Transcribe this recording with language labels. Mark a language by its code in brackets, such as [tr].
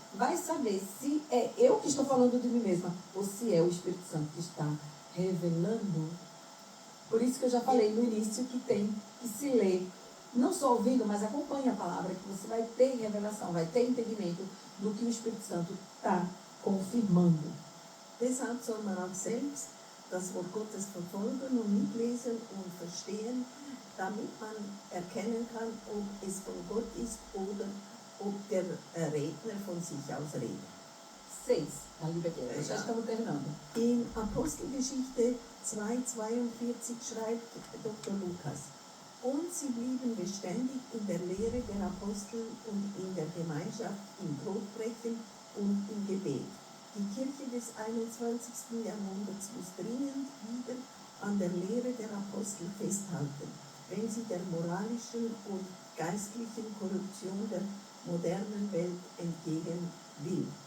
[pt] vai saber se é eu que estou falando de mim mesma ou se é o Espírito Santo que está revelando. Por isso que eu já falei no início que tem que se ler, não só ouvindo, mas acompanhe a palavra, que você vai ter revelação, vai ter entendimento do que o Espírito Santo está confirmando. [de] Deshalb soll man auch selbst das Wort Gottes verfolgen und mitlesen und verstehen, damit man erkennen kann, ob es von Gott ist oder ob der Redner von sich aus redet. [pt] 6, a Liebe já estamos terminando. [de] In Apostelgeschichte 2,42 schreibt Dr. Lukas: Und sie blieben beständig in der Lehre der Apostel und in der Gemeinschaft, im Brotbrechen und im Gebet. Die Kirche des 21. Jahrhunderts muss dringend wieder an der Lehre der Apostel festhalten, wenn sie der moralischen und geistlichen Korruption der modernen Welt entgegen will.